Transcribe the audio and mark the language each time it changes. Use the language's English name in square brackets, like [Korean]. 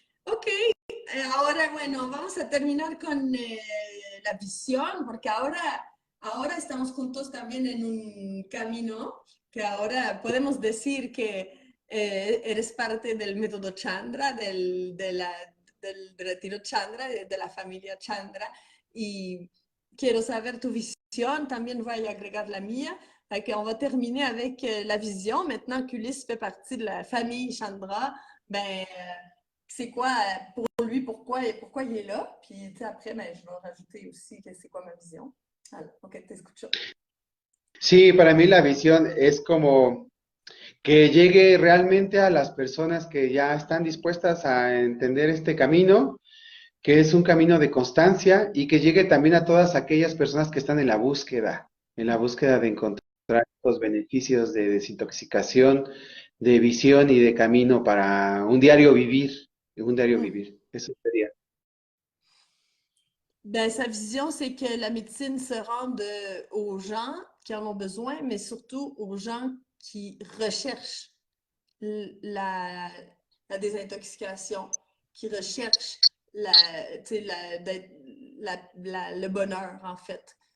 [Spanish] Ok, ahora bueno, vamos a terminar con la visión, porque ahora estamos juntos también en un camino que ahora podemos decir que eres parte del método Chandra, del retiro Chandra, de la familia Chandra, y quiero saber tu visión, también voy a agregar la mía. [French] On va terminer avec la vision. Maintenant qu'Ulysse fait partie de la famille Chandra, c'est quoi pour lui, pourquoi il est là. Puis après, je vais rajouter aussi que c'est quoi ma vision. Alors, [Spanish] ok, te escucho. Sí, para mí la visión es como que llegue realmente a las personas que ya están dispuestas a entender este camino, que es un camino de constancia y que llegue también a todas aquellas personas que están en la búsqueda de encontrar los beneficios de desintoxicación, de visión y de camino para un diario vivir, Eso sería. [French] Sa vision, c'est que la médecine se rende aux gens qui en ont besoin, mais surtout aux gens qui recherchent la, la désintoxication, qui recherchent le bonheur, en fait.